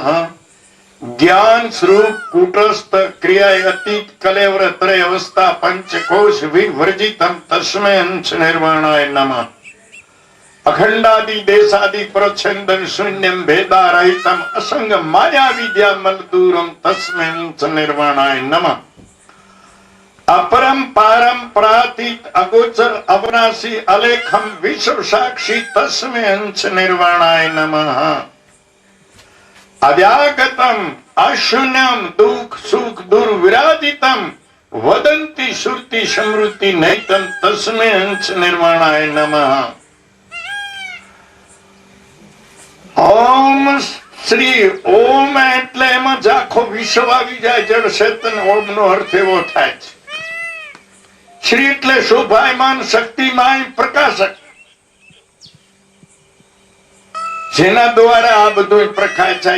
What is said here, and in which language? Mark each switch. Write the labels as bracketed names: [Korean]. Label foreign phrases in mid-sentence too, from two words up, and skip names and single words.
[Sanskrit] જ્ઞાન સ્વરૂપ કુટસ્થ ક્રિયા અતીત કલેવર ત્રય અવસ્થા પંચકોશ વિવર્જિતમ તસ્મૈ અંશ નિર્વાણાય નમઃ. અખંડાદિ દેશાદિ પ્રચ્છન્દમ શૂન્યમ ભેદારહિતમ અસંગ માયા વિદ્યા મલદૂરમ તસ્મૈ અંશ નિર્વાણાય નમઃ. अपरम पारम प्रातीत अगोचर अवनाशी अलेखम विश्व साक्षी तस्मै अंश निर्वाणाय नमः. अव्यागतम अशून्यम दुख सुख दुर्विराजितम वदंती श्रुति समृद्धि नैतम तस्मै अंश निर्वाणाय नमः. [Gujarati] ઓમ શ્રી ઓમ એટલે એમાં આખો વિશ્વ આવી જાય. જળ ચેતન ઓમ નો અર્થ એવો થાય છે. શ્રી એટલે શોભાયમાન, શક્તિમાન, પ્રકાશક, જેના દ્વારા આ બધું પ્રકાશ છે.